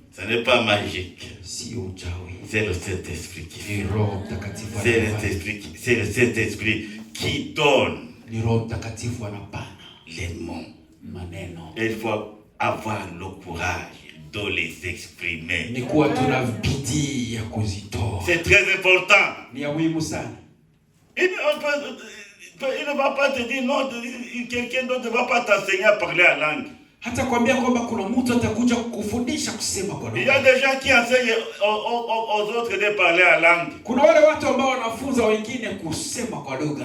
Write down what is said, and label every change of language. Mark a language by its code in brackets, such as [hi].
[fr] Ce n'est pas magique. [sw] Sio uchawi. [fr] C'est le Saint-Esprit qui fait. [sw] Ni Roho Mtakatifu. [fr] C'est le Saint-Esprit qui donne. [sw] Ni Roho Mtakatifu anapana [fr] les mots. [sw] Maneno. [fr] Et il faut avoir le courage de les exprimer. [sw] Ni kuwa tuna bidii ya kuzitoa. [fr] C'est très important. [sw] Ni ya muhimu sana. [fr] Il ne va pas te dire non, quelqu'un d'autre ne va pas t'enseigner à parler la langue. [sw] Hata kwambia kwamba kuna mtu atakuja kukufundisha kusema kwa lugha. [fr] Il y a des gens qui enseignent aux autres de parler la langue. [sw] Kuna wale watu ambao wanafunza wengine kusema kwa lugha.